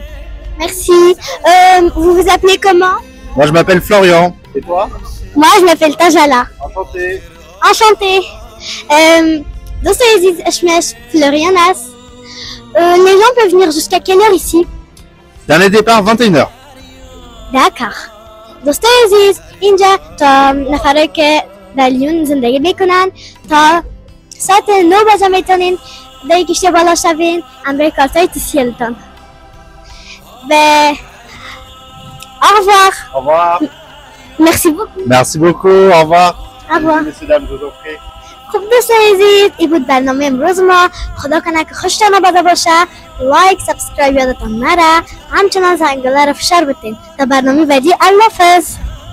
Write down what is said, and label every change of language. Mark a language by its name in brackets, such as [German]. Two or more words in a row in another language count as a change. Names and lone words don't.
[French] Merci. Vous vous appelez comment? Moi je m'appelle Florian. Et toi? Moi je m'appelle Tajala. Enchanté. Enchanté. [Persian] دوستای عزیز، اسمش فلوریان است. [French] Les gens peuvent venir jusqu'à quelle heure ici? Dernier départ 21h. D'accord. [Persian] دوستای عزیز، اینجا تا نفرایی که در لیون زندگی میکنن تا ساعت 9 بجه میتونین در کشتی بالا شوین همراه کارتای تیسیلتان. [French] و au revoir. Au revoir. Merci beaucoup. Merci beaucoup, au revoir. Au revoir. Messieurs, dames, je vous en prie. [Persian] خب دوستان عزیز، این بود برنامه امروز ما. خدا کنه که خوشتان آمده باشه. [English] like subscribe [Persian] یادتان نره، همچنان زنگوله رو فشار بتین تا برنامه بعدی. الله حافظ.